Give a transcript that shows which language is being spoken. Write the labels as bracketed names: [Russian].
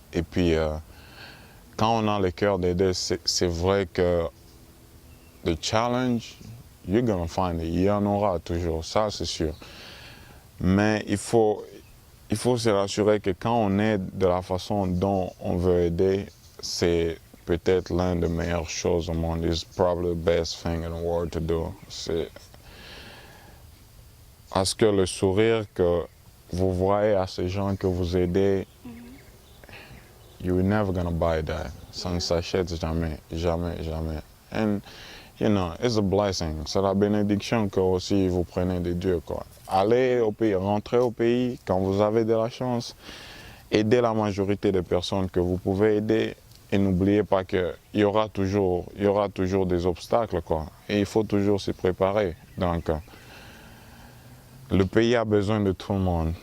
[French] Et puis, quand on a le cœur d'aider, c'est vrai que le challenge, [English] you're gonna find it. [French] Il y en aura toujours, ça c'est sûr. Mais il faut se rassurer que quand on aide de la façon dont on veut aider, c'est peut-être l'une des meilleures choses au monde. [English] It's probably the best thing in the world to do. [French] Parce que le sourire que vous voyez à ces gens que vous aidez, [English] you're never gonna buy that. [French] Ça ne s'achète jamais, jamais, jamais. [English] And, you know, it's a blessing. [French] C'est la bénédiction que aussi vous prenez de Dieu, quoi. Allez au pays, rentrez au pays quand vous avez de la chance. Aidez la majorité des personnes que vous pouvez aider. Et n'oubliez pas qu'il y aura toujours des obstacles, quoi. Et il faut toujours se préparer. Donc, le pays a besoin de tout le monde.